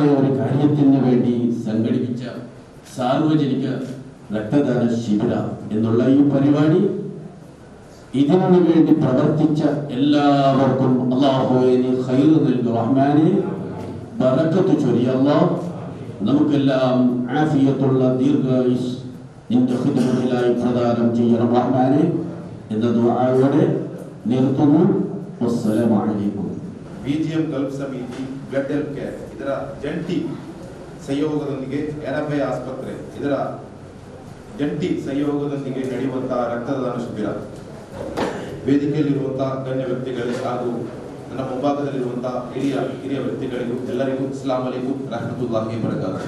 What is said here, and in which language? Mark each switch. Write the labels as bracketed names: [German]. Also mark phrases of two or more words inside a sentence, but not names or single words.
[Malayalam] ഒരു കാര്യത്തിന് വേണ്ടി സംഘടിപ്പിച്ച സാർവജനിക രക്തദാന ശിബിര എന്നുള്ള ഈ പരിപാടി, ഇതിനു വേണ്ടി പ്രവർത്തിച്ച എല്ലാവർക്കും അല്ലാഹുവേ നീ ഖൈർ നൽകു റഹ്മാനേ, ബറക്കത്ത് ചൊരിയ അല്ലാഹ്, നമുക്കെല്ലാം ആഫിയത്തുള്ള ദീർഘായുസ് നിന്റെ ഖിദ്മത്തിലായി പ്രദാനം ചെയ്യണം റഹ്മാനേ എന്ന ദുആയോടെ നിർത്തുന്നു. [Arabic] والسلام عليكم. [Kannada] BGM ಗಲ್ಫ್ ಸಮಿತಿ, ಬ್ಲಡ್ ಹೆಲ್ಪ್ ಕೇರ್ ಇದರ ಜಂಟಿ ಸಹಯೋಗದೊಂದಿಗೆ ಎನಭಯ ಆಸ್ಪತ್ರೆ ಇದರ ಜಂಟಿ ಸಹಯೋಗದೊಂದಿಗೆ ನಡೆಯುವಂತಹ ರಕ್ತದಾನ ಶಿಬಿರ, ವೇದಿಕೆಯಲ್ಲಿರುವಂತಹ ಗಣ್ಯ ವ್ಯಕ್ತಿಗಳೇ ಹಾಗೂ ನನ್ನ ಮುಂಭಾಗದಲ್ಲಿರುವಂತಹ ಹಿರಿಯ ವ್ಯಕ್ತಿಗಳಿಗೂ ಎಲ್ಲರಿಗೂ [Arabic] السلام عليكم ورحمة الله وبركاته.